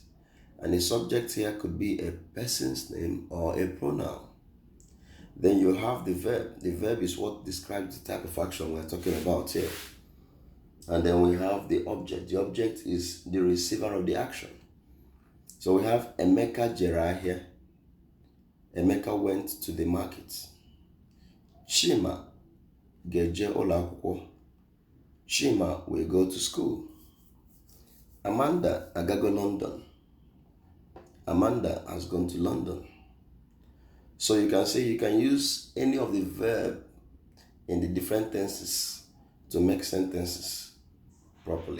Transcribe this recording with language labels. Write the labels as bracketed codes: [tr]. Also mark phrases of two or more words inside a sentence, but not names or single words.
[en] And a subject here could be a person's name or a pronoun. Then you have the verb. The verb is what describes the type of action we're talking about here. And then we have the object. The object is the receiver of the action. So we have Emeka [ig] jere ahịa. [en] Emeka went to the market. [ig] Chima ga-eje ụlọ akwụkwọ. [en] Chima will go to school. Amanda agago London. Amanda has gone to London. So you can say you can use any of the verb in the different tenses to make sentences properly.